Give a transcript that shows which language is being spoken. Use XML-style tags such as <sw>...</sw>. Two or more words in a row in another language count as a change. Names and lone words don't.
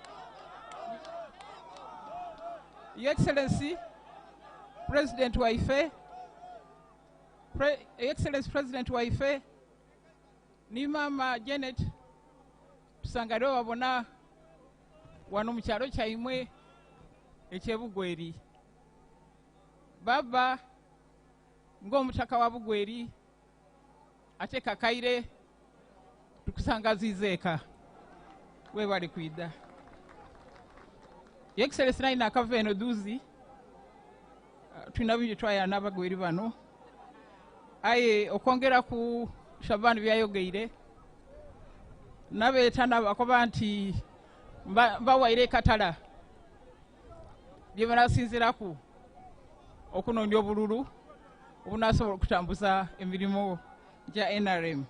<en>Your Excellency,</en> <xog>President Waife,</xog> <en>Your Excellency</en> <xog>President Waife, ni Mama Janet, tusangale wabona wano mu kyalo kyaimwe eky'e Bugweri. Baba ng'omutaka wa Bugweri ate kakaire tukusangazize eka webali kwidda.</xog> <en>Your Excellency</en> <xog>naina akava eno duzi tulina bingi twaya n'abagweri bano aye okwongera ku Shabani byayogeire nabeeta nabakoba nti bawaire katala bye banasinziraku okunoonya obululu obunasobola okutambuza emirimu gya NRM.</xog>